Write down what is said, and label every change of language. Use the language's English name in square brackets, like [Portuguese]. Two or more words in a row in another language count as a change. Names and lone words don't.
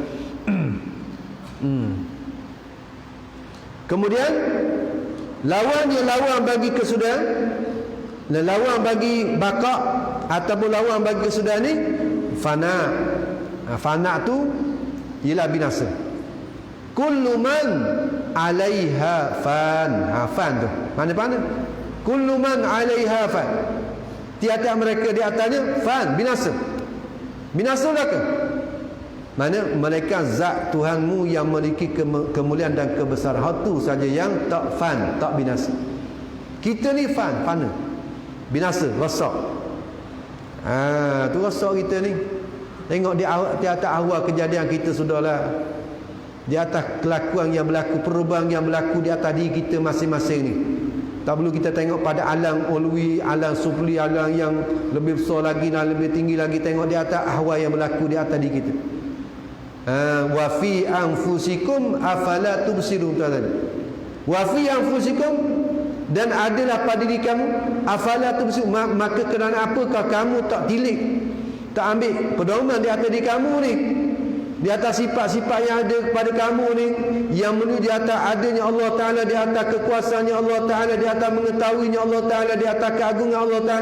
[Malay] Kemudian lawan bagi kesudahan, lawan bagi baqa ataupun lawan bagi kesudahan ni fana. Fana tu ialah binasa. [Arabic] كل من عليها فان. [Malay] Fan tu mana? [Arabic] كل من عليها فان. [Malay] Tiada mereka di atasnya fan, binasa. Binasa ke? Mana mereka zat Tuhanmu yang memiliki kemuliaan dan kebesaran. Itu saja yang tak fan, tak binasa. Kita ni fan, fana. Binasa, rosak. Tu rosak kita ni. Tengok di atas awal kejadian kita sudahlah. Di atas kelakuan yang berlaku, perubahan yang berlaku di atas diri kita masing-masing ni. Tak perlu kita tengok pada alam ulwi, alam sufli, alam yang lebih besar lagi dan lebih tinggi lagi. Tengok di atas ahwal yang berlaku di atas diri kita. [Arabic] وفي أنفسكم أفلا تبصرون. وفي أنفسكم, [Malay] dan adalah pada diri kamu, [Arabic] أفلا تبصرون, [Malay] maka kerana apakah kamu tak tilik, tak ambil pedoman di atas diri kamu ni, di atas sifat-sifat yang ada kepada kamu ni, yang menuju di atas adanya Allah Ta'ala, di atas kekuasaannya Allah Ta'ala, di atas mengetahuinya Allah Ta'ala, di atas keagungan Allah Ta'ala.